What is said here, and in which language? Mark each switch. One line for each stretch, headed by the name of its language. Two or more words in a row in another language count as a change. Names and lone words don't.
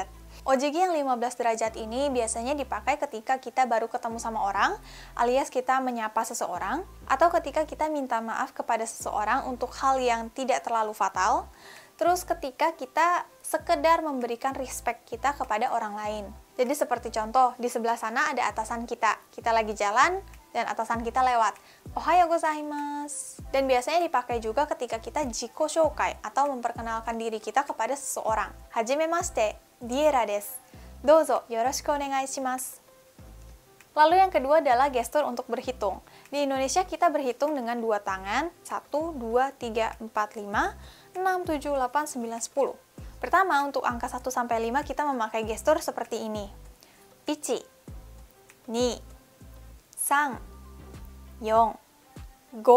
Indonesian: Ojigi yang 15 derajat ini biasanya dipakai ketika kita baru ketemu sama orang, alias kita menyapa seseorang, atau ketika kita minta maaf kepada seseorang untuk hal yang tidak terlalu fatal, terus ketika kita sekedar memberikan respect kita kepada orang lain. Jadi seperti contoh, di sebelah sana ada atasan kita. Kita lagi jalan, dan atasan kita lewat.
Japanese: おはようございます.
Indonesian: Dan biasanya dipakai juga ketika kita
Japanese: 自己紹介,
Indonesian: atau memperkenalkan diri kita kepada seseorang.
Japanese: はじめまして、ディラです。どうぞ、よろしくお願いします.
Indonesian: Lalu yang kedua adalah gestur untuk berhitung. Di Indonesia kita berhitung dengan 2 tangan, 1, 2, 3, 4, 5, 6, 7, 8, 9, 10. Pertama, untuk angka 1-5 kita memakai gestur seperti ini. 1, 2, 3, 4, 5.